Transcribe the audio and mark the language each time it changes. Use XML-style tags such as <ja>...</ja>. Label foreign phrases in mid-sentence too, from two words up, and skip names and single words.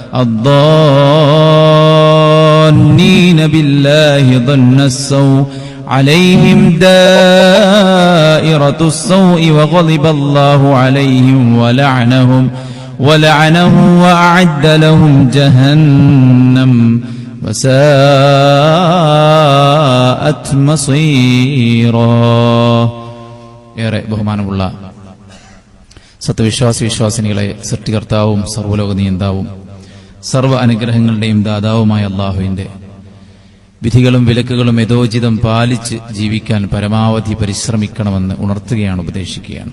<ar>الظانين بالله ظن السوء عليهم دائرة السوء وغضب الله عليهم ولعنهم وأعد لهم جهنم وساءت مصيرا.</ar> <ml>ഏറെ ബഹുമാനമുള്ള സത്യവിശ്വാസിനികളെ, സൃഷ്ടികർത്താവും സർവ്വലോക നിയന്താവും സർവ്വ അനുഗ്രഹങ്ങളുടെയും ദാതാവുമായ അള്ളാഹുവിന്റെ വിധികളും വിലക്കുകളും യഥോചിതം പാലിച്ച് ജീവിക്കാൻ പരമാവധി പരിശ്രമിക്കണമെന്ന് ഉണർത്തുകയാണ്, ഉപദേശിക്കുകയാണ്.</ml>